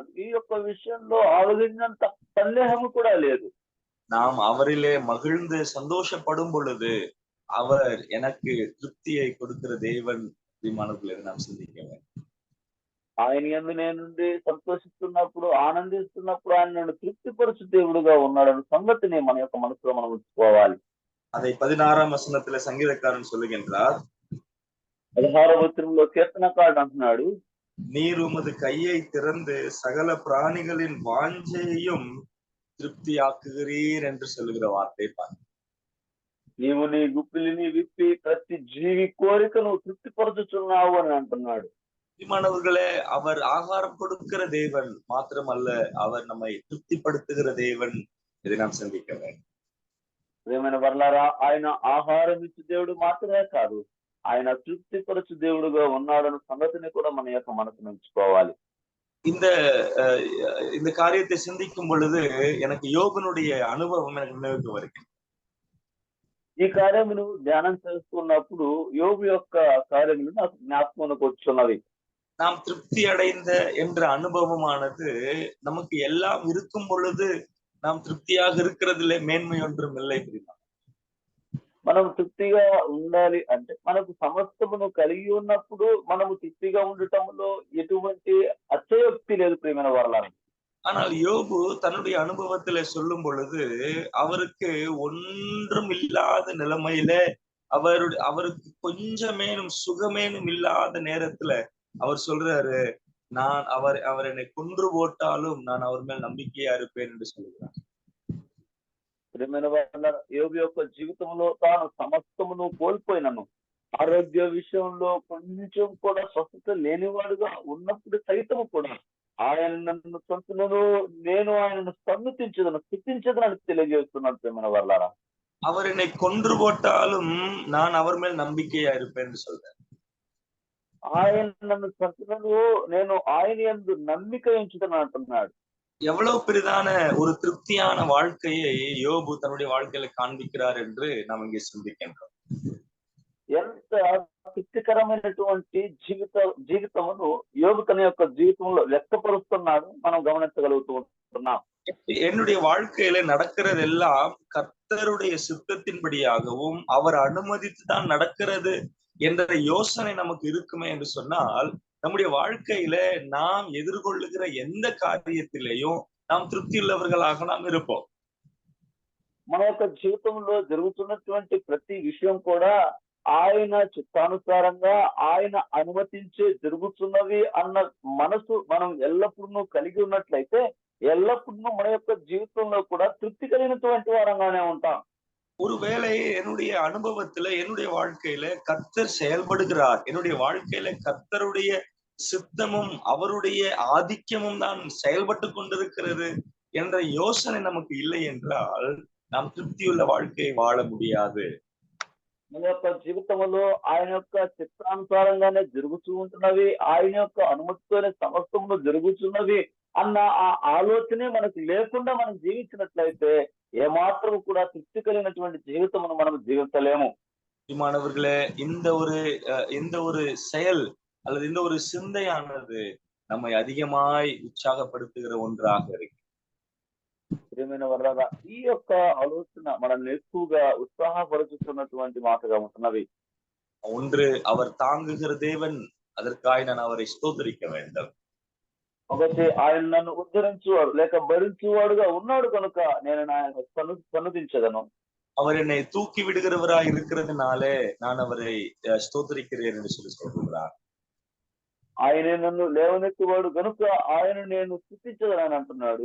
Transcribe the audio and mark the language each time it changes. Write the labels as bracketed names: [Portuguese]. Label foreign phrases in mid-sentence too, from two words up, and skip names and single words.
[Telugu] ఈ యొక్క విషయంలో ఆలోచించినంత సందేహము కూడా లేదు. [Tamil] நாம் அவரிலே மகிழ்ந்து சந்தோஷப்படும் பொழுது அவர் எனக்கு திருப்தியை கொடுக்கிற தேவன் விமானத்திலே நாம் சிந்திக்க வேண்டும். [Telugu] ఆయన యందు నేనుండి సంతోషిస్తున్నప్పుడు, ఆనందిస్తున్నప్పుడు ఆయన నన్ను తృప్తిపరచు దేవుడుగా ఉన్నాడన్న సంగతిని మన యొక్క మనసులో మనం ఉంచుకోవాలి. [Tamil] அதை 16ஆம் வசனத்துல சங்கீதக்காரன் சொல்லுகின்றார், [Telugu] 16వ వచనంలో కీర్తనకారుడు అంటున్నాడు, [Tamil] நீர் உமது கையை திறந்து சகல பிராணிகளின் வாஞ்சையையும் திருப்தியாக்குகிறீர் என்று சொல்லுகிற வார்த்தை பாருங்க. [Telugu] నీవు నీ గుప్పిలిని విప్పి ప్రతి జీవి కోరికను తృప్తిపరచుచున్నావు అని అంటున్నాడు. [Tamil] பிரியமானவர்களே, அவர் ஆகாரம் கொடுக்கிற தேவன் மாத்திரமல்ல, அவர் நம்மை திருப்திப்படுத்துகிற தேவன். இதை நாம் சிந்திக்க வேண்டும். [Telugu] ప్రియమైన వర్లారా, ఆయన ఆహారం ఇచ్చు దేవుడు మాత్రమే కాదు, ఆయన తృప్తిపరచు దేవుడుగా ఉన్నాడన్న సంగతిని కూడా మన యొక్క మనసును ఉంచుకోవాలి. [Tamil] இந்த காரியத்தை சிந்திக்கும் பொழுது எனக்கு யோபனுடைய அனுபவம் எனக்கு நினைவுக்கு வருகிறது. [Telugu] ఈ కార్యమును ధ్యానం చేస్తున్నప్పుడు యోబు యొక్క కార్యములు నాకు జ్ఞాపకంలోకి వచ్చున్నవి. [Tamil] நாம் திருப்தி அடைந்த என்ற அனுபவமானது நமக்கு எல்லாம் இருக்கும் பொழுது நாம் திருப்தியாக இருக்கிறதுல மேன்மை ஒன்றும் இல்லை. பிரிமா, [Telugu] మనం తృప్తిగా ఉండాలి అంటే మనకు సమస్తమును కలిగి ఉన్నప్పుడు మనము తృప్తిగా ఉండటంలో ఎటువంటి అతిశయోక్తి లేదు ప్రియమైన వారలారా. [Tamil] ஆனால் யோபு தன்னுடைய அனுபவத்துல சொல்லும் பொழுது அவருக்கு ஒன்றும் இல்லாத நிலைமையில அவருக்கு கொஞ்சமேனும் சுகமேனும் இல்லாத நேரத்துல அவர் சொல்றாரு, நான் அவர் என்னை கொன்று போட்டாலும் நான் அவர் மேல் நம்பிக்கையா இருப்பேன் என்று சொல்லுகிறார். [Telugu] ప్రియమైన వారలారా, యోబు యొక్క జీవితంలో తాను సమస్తమును కోల్పోయినను, ఆరోగ్య విషయంలో కొంచెం కూడా స్వస్థత లేనివాడుగా ఉన్నప్పుడు సైతము కూడా ఆయన నన్ను చంపునను, నేను ఆయనను సన్నుతించదను, స్థుతించదను అని తెలియజేస్తున్నాను ప్రియమైన వారలారా. [Tamil] அவர் என்னை கொன்று போட்டாலும் நான் அவர் மேல் நம்பிக்கையா இருப்பேன் என்று சொல்றார். [Telugu] ఆయన నన్ను చంపునను, నేను ఆయన యందు నమ్మిక ఉంచుతాను అంటున్నాడు. [Tamil] எவ்வளவு பெரிதான ஒரு திருப்தியான வாழ்க்கையை யோபு தன்னுடைய வாழ்க்கையில காண்பிக்கிறார் என்று நாம் இங்கே சிந்திக்கின்றோம். [Telugu] ఎంత తృప్తికరమైనటువంటి జీవితమును యోబు తన యొక్క జీవితంలో వ్యక్తపరుస్తున్నాడు మనం గమనించగలుగుతూ ఉంటున్నాం. [Tamil] என்னுடைய வாழ்க்கையில நடக்கிறதெல்லாம் கர்த்தருடைய சித்தத்தின்படியாகவும் அவர் அனுமதித்து தான் நடக்கிறது என்ற யோசனை நமக்கு இருக்குமே என்று சொன்னால், நம்முடைய வாழ்க்கையில நாம் எதிர்கொள்ளுகிற எந்த காரியத்திலேயும் நாம் திருப்தி உள்ளவர்களாக நாம் இருப்போம். [Telugu] మన యొక్క జీవితంలో జరుగుతున్నటువంటి ప్రతి విషయం కూడా ఆయన చిత్తానుసారంగా ఆయన అనుమతించే జరుగుతున్నవి అన్న మనసు మనం ఎల్లప్పుడూ కలిగి ఉన్నట్లయితే ఎల్లప్పుడూ మన యొక్క జీవితంలో కూడా తృప్తి కలిగినటువంటి వారంగానే ఉంటాం. [Tamil] ஒருவேளை என்னுடைய அனுபவத்துல என்னுடைய வாழ்க்கையில கர்த்தர் செயல்படுகிறார், என்னுடைய வாழ்க்கையில கர்த்தருடைய சித்தமும் அவருடைய ஆதிக்கமும் தான் செயல்பட்டு கொண்டிருக்கிறது என்ற யோசனை நமக்கு இல்லை என்றால் நாம் திருப்தியுள்ள வாழ்க்கையை வாழ முடியாது. [Telugu] మన యొక్క జీవితంలో ఆయన యొక్క చిత్తానుసారంగానే జరుగుతూ ఉంటున్నవి, ఆయన యొక్క అనుమతితోనే సమస్తములు జరుగుతున్నవి అన్న ఆ ఆలోచనే మనకు లేకుండా మనం జీవించినట్లయితే ఏమాత్రం కూడా తృప్తి కలిగినటువంటి జీవితమును మనం జీవించలేము. [Tamil] மாணவர்களே, இந்த ஒரு செயல் அல்லது இந்த ஒரு சிந்தையானது நம்மை அதிகமாய் உற்சாகப்படுத்துகிற ஒன்றாக இருக்கு. [Telugu] ప్రియమైన వర్లారా, ఈ యొక్క ఆలోచన మనల్ని ఎక్కువగా ఉత్సాహపరుచుతున్నటువంటి మాటగా ఉంటున్నవి. [Tamil] ஒன்று, அவர் தாங்குகிற தேவன், அதற்காக நான் அவரை ஸ்தோத்திரிக்க வேண்டும். [Telugu] ఒకటి, ఆయన నన్ను ఉద్ధరించువాడు లేక భరించువాడుగా ఉన్నాడు కనుక నేను ఆయన సన్నుతించదను. [Tamil] அவர் என்னை தூக்கி விடுகிறவராய் இருக்கிறதுனாலே நான் அவரை ஸ்தோத்திரிக்கிறேன் என்று சொல்லி சொல்கிறார். [Telugu] ఆయనే నన్ను లేవనెత్తువాడు కనుక ఆయన నేను స్తుతించదనని అంటున్నాడు.